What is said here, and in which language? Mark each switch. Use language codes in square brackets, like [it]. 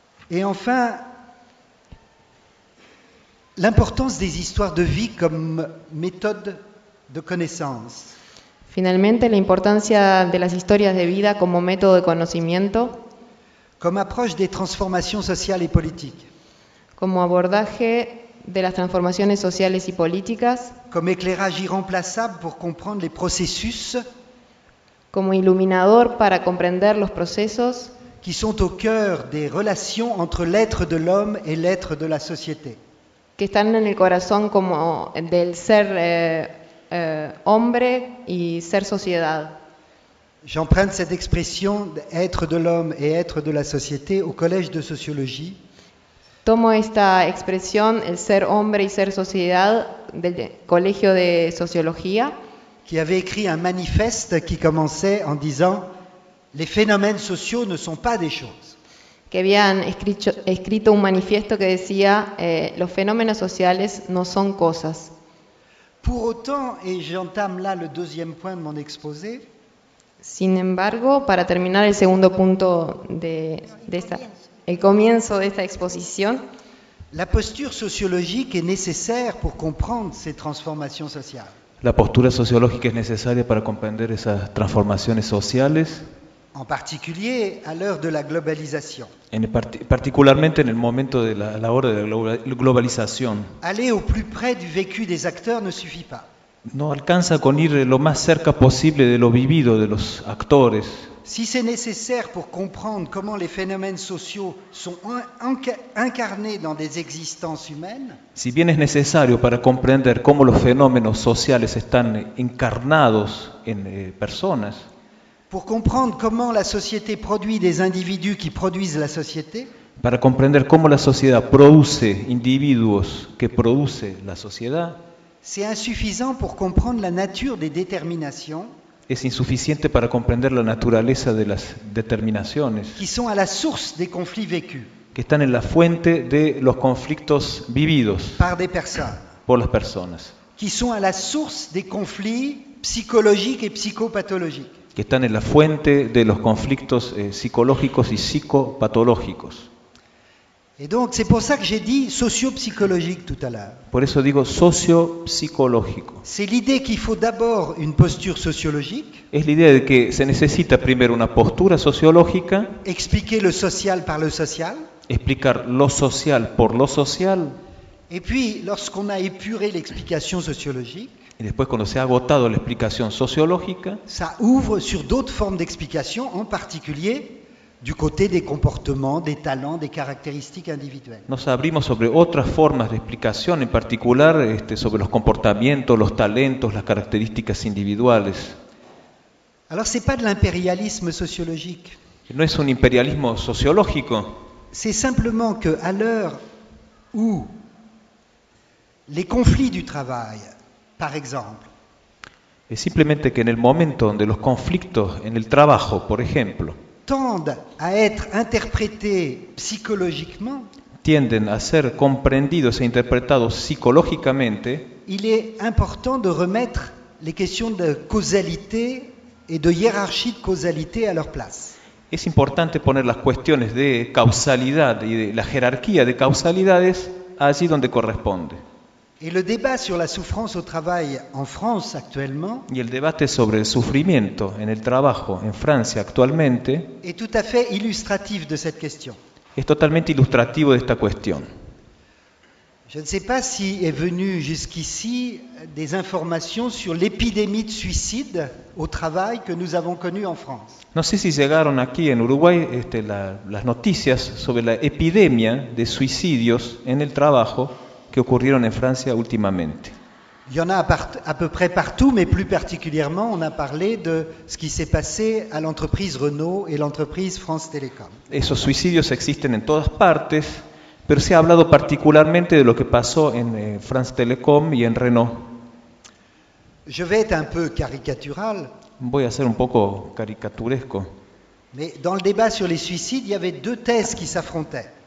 [fr] Y enfin, l'importance des histoires de vie comme méthode de connaissance. [es] Finalmente, la importancia de las historias de vida como método de conocimiento. [fr] Comme approche des transformations sociales et politiques. [es] Como abordaje de las transformaciones sociales y políticas. [fr] Comme éclairage irremplaçable pour comprendre les processus. [es] Como iluminador para comprender los procesos. [fr] Qui sont au cœur des relations entre l'être de l'homme et l'être de la société. [es] Que están en el corazón como del ser hombre y ser sociedad. [fr] J'emprunte cette expression d'être de l'homme et être de la société au collège de sociologie. [es] Tomo esta expresión el ser hombre y ser sociedad del colegio de sociología. [fr] Qui avait écrit un manifeste qui commençait en disant les phénomènes sociaux ne sont pas des choses. [es] que habían escrito un manifiesto que decía los fenómenos sociales no son cosas. [fr] Pour autant, et j'entame là le deuxième point de mon exposé. [es] Sin embargo, para terminar el segundo punto el comienzo de esta exposición. [fr] La posture sociologique est nécessaire pour comprendre ces transformations sociales. [es] La postura sociológica es necesaria para comprender esas transformaciones sociales. [fr] En particulier à l'heure de la globalisation. [es] Particularmente en el momento de la hora de la globalización. [fr] Aller au plus près du vécu des acteurs ne suffit pas. [es] No alcanza con ir lo más cerca posible de lo vivido de los actores. [fr] Si c'est nécessaire pour comprendre comment les phénomènes sociaux sont incarnés dans des existences humaines. [es] Si bien es necesario para comprender cómo los fenómenos sociales están encarnados en personas. [fr] Pour comprendre comment la société produit des individus qui produisent la société. [es] Para comprender cómo la sociedad produce individuos que produce la sociedad. [fr] C'est insuffisant pour comprendre la nature des déterminations. [es] Es insuficiente para comprender la naturaleza de las determinaciones. [fr] Qui sont à la source des conflits vécus. [es] Que están en la fuente de los conflictos vividos. [fr] Par des personnes. [es] Por las personas. [fr] Qui sont à la source des conflits psychologiques et psychopathologiques. [es] Que están en la fuente de los conflictos psicológicos y psicopatológicos. [fr] Et donc c'est pour ça que j'ai dit socio-psychologique tout à l'heure. [es] Por eso digo socio-psicológico. [fr] C'est l'idée qu'il faut d'abord une posture sociologique. [es] Es la idea de que se necesita primero una postura sociológica. [fr] Expliquer le social par le social. [es] Explicar lo social por lo social. [fr] Et puis lorsqu'on a épuré l'explication sociologique. [es] Y después cuando se ha agotado la explicación sociológica. [fr] Ça ouvre sur d'autres formes d'explication, en particulier. Du côté des comportements, des talents, des caractéristiques individuelles. [es] Nos abrimos sobre otras formas de explicación, en particular sobre los comportamientos, los talentos, las características individuales. [fr] Alors, c'est pas de l'impérialisme sociologique. [es] No es un imperialismo sociológico. [fr] C'est simplement que à l'heure où les conflits du travail, par exemple. [es] Es simplemente que en el momento donde los conflictos en el trabajo, por ejemplo. [fr] Tendent à être interprétés psychologiquement. [es] Tienden a ser comprendidos e interpretados psicológicamente. [fr] Il est important de remettre les questions de causalité et de hiérarchie de causalité à leur place. [es] Es importante poner las cuestiones de causalidad y de la jerarquía de causalidades allí donde corresponde. [fr] Et le débat sur la souffrance au travail en France actuellement. [es] Y el debate sobre el sufrimiento en el trabajo en Francia actualmente. [fr] Est tout à fait illustratif de cette question. [es] Es totalmente ilustrativo de esta cuestión. [fr] Je ne sais pas si est venu jusqu'ici des informations sur l'épidémie de suicide au travail que nous avons connue en France. [es] No sé si llegaron aquí en Uruguay las noticias sobre la epidemia de suicidios en el trabajo. Que ocurrieron en Francia últimamente. [fr] Il y en a à peu près partout, mais plus particulièrement, on a parlé de ce qui s'est passé à l'entreprise Renault et l'entreprise France Télécom. [es] Esos suicidios existen en todas partes, pero se ha hablado particularmente de lo que pasó en France Télécom y en Renault. [fr] Je vais être un peu caricatural. [es] Voy a ser un poco caricaturesco. [fr] Mais dans le débat sur les suicides, il y avait deux thèses qui s'affrontaient.